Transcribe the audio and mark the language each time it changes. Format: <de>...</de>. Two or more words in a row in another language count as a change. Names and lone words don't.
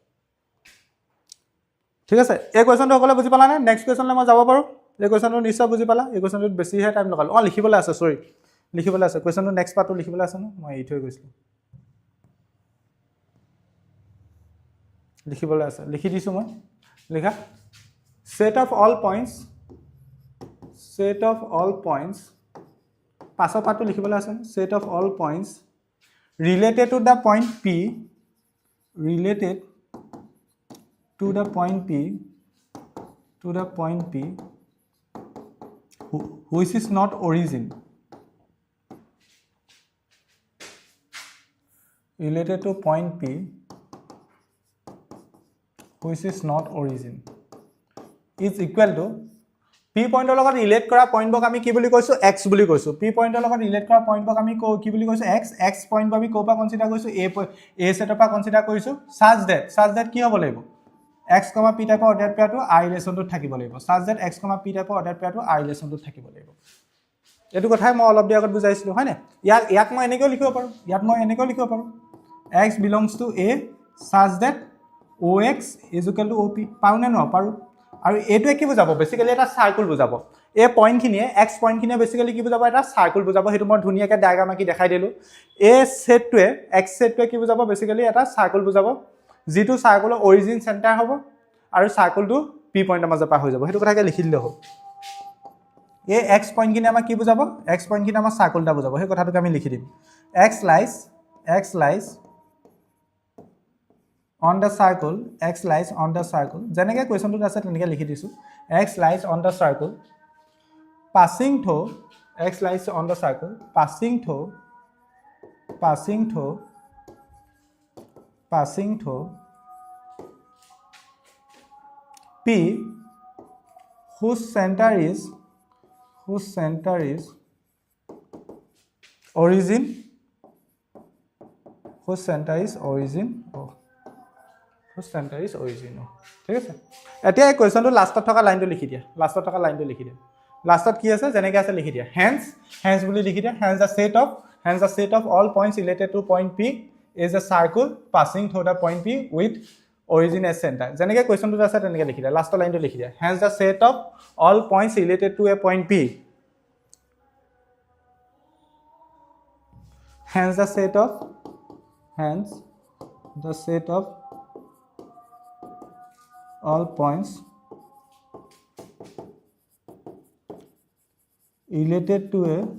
<as>ঠিক আছে, এই কুৱেশ্যনটো সকলোৱে বুজি পালানে?</as> <en>next questionলৈ</en> <as>মই যাব পাৰোঁ। এই কুৱেশ্যনটো নিশ্চয় বুজি পালা। এই কুৱেশ্যনটোত বেছিহে টাইম লগালোঁ। অঁ, লিখিবলৈ আছে, চৰি লিখিবলৈ আছে। কুৱেশ্যনটো</as> <en>next partটো</en> <as>লিখিবলৈ আছে ন, মই এৰি থৈ গৈছিলোঁ। লিখিবলৈ আছে, লিখি দিছোঁ মই।</as> <en>লিখা set of all points,</en> <as>পাছৰ পাৰ্টটো লিখিবলৈ আছে।</as> <en>set of all points related to the point P, which is not origin, related to point P which is not origin is equal to</en> <as>P পইণ্টৰ লগত ৰিলেট কৰা পইণ্টবোৰক আমি কি বুলি কৈছোঁ? X বুলি কৈছোঁ। P পইণ্টৰ লগত ৰিলেট কৰা পইণ্টবোৰক আমি কি বুলি কৈছোঁ? X পইণ্টবোৰ আমি ক'ৰ পৰা কনচিডাৰ কৰিছোঁ? A ছেটৰ পৰা কনচিডাৰ কৰিছোঁ।</as> <en>such that</en> <as>কি হ'ব লাগিব? X, P টাইপৰ</as> <en>order pairটো</en> <as>R ৰিলেশ্যনটোত থাকিব লাগিব।</as> <en>such that</en> <as>X, P টাইপৰ</as> <en>order pairটো</en> <as>R ৰিলেশ্যনটোত থাকিব লাগিব। এইটো কথাই মই অলপ দেৰি আগত বুজাইছিলোঁ, হয়নে? ইয়াক মই এনেকৈও লিখিব পাৰোঁ।</as> <en>X belongs to A such that OX is equal to OP।</en> <as>পাৰোঁ নে নোৱাৰোঁ? পাৰোঁ। আৰু এইটোৱে কি বুজাব? বেছিকেলি এটা চাৰ্কুল বুজাব। এই পইণ্টখিনিয়ে, এক্স পইণ্টখিনিয়ে বেছিকেলি কি বুজাব? এটা চাৰ্কুল বুজাব। সেইটো মই ধুনীয়াকৈ ডায়েগ্ৰাম আঁকি দেখাই দিলোঁ। এই ছেটটোৱে, এক্স ছেটটোৱে কি বুজাব? বেছিকেলি এটা চাৰ্কুল বুজাব, যিটো চাৰ্কুলৰ</as> <en>origin center</en> <as>হ'ব আৰু চাৰ্কুলটো P পইণ্টৰ মাজৰ পৰা হৈ যাব। সেইটো কথাকে লিখি দিলে হ'ল। এই এক্স পইণ্টখিনি আমাক কি বুজাব? এক্স পইণ্টখিনি আমাক চাৰ্কুল এটা বুজাব। সেই কথাটোকে আমি লিখি দিম।</as> <en>X lies on the circle,</en> <as>যেনেকৈ কুৱেশ্যনটোত আছে তেনেকৈ লিখি দিছোঁ।</as> <en>X lies on the circle passing through P whose center is origin,</en> <as>ঠিক আছে। এতিয়া এই কুৱেশ্যনটো লাষ্টত থকা লাইনটো লিখি দিয়া। লাষ্টত কি আছে? যেনেকৈ আছে লিখি দিয়া। হেন্স বুলি লিখি দিয়া।</as> <en>Hence the set of all points related to point P is a circle passing through the point P with origin as center।</en> <as>যেনেকৈ কুৱেশ্যনটোত আছে তেনেকৈ লিখি দিয়া। লাষ্টৰ লাইনটো লিখি দিয়া।</as> <en>Hence the set of all points related to a point P, hence the set of all points related to a</en>